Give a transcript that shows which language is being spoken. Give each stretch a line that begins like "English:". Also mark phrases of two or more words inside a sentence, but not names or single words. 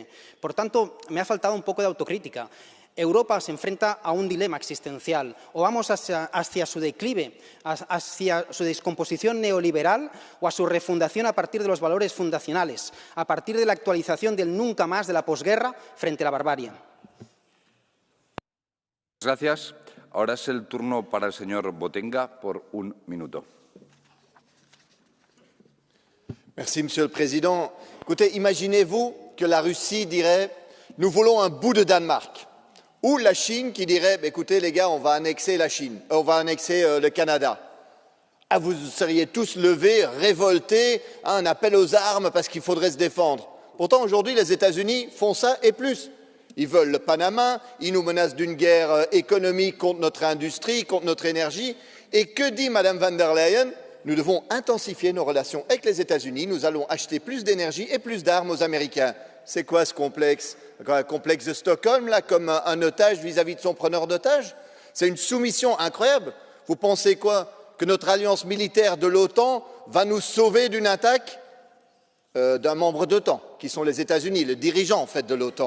Spanish: Por tanto, me ha faltado un poco de autocrítica. Europa se enfrenta a un dilema existencial: o vamos hacia su declive, hacia su descomposición neoliberal, o a su refundación a partir de los valores fundacionales, a partir de la actualización del nunca más de la posguerra frente a la barbarie. Gracias. Ahora es el turno para el señor Botenga por 1 minuto.
French: Merci, Monsieur le Président. Écoutez, imaginez-vous que la Russie dirait « nous voulons un bout de Danemark ». Ou la Chine qui dirait écoutez les gars, on va annexer la Chine, on va annexer le Canada. Ah, vous seriez tous levés, révoltés, un appel aux armes parce qu'il faudrait se défendre. Pourtant, aujourd'hui, les États-Unis font ça et plus. Ils veulent le Panama, ils nous menacent d'une guerre économique contre notre industrie, contre notre énergie. Et que dit Mme van der Leyen? Nous devons intensifier nos relations avec les États-Unis, nous allons acheter plus d'énergie et plus d'armes aux Américains. C'est quoi ce complexe? Un complexe de Stockholm, là, comme un otage vis-à-vis de son preneur d'otage? C'est une soumission incroyable. Vous pensez quoi? Que notre alliance militaire de l'OTAN va nous sauver d'une attaque d'un membre d'OTAN, qui sont les États-Unis, le dirigeant en fait de l'OTAN.